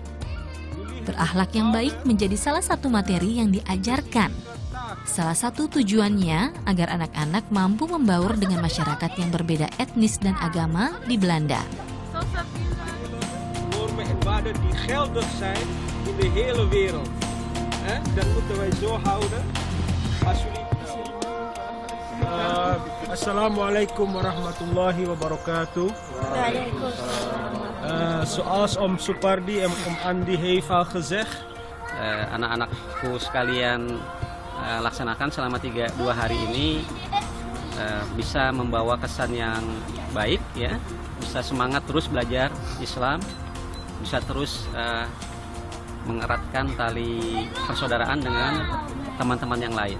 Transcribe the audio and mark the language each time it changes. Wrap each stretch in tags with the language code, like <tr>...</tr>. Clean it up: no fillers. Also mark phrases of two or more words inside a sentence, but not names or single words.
<id>Berakhlak yang baik menjadi salah satu materi yang diajarkan. Salah satu tujuannya agar anak-anak mampu membaur dengan masyarakat yang berbeda etnis dan agama di Belanda.</id> <nl>Normen en waarden die geldig zijn in de hele wereld. Dat moeten wij zo houden.</nl> <ar>السلام عليكم ورحمة الله وبركاته.</ar> <nl>Zoals Om Supardi en Om Andi heeft al gezegd.</nl> <id>Anak-anakku sekalian laksanakan selama 2 hari ini bisa membawa kesan yang baik, ya, bisa semangat terus belajar Islam, bisa terus mengeratkan tali persaudaraan dengan teman-teman yang lain.</id>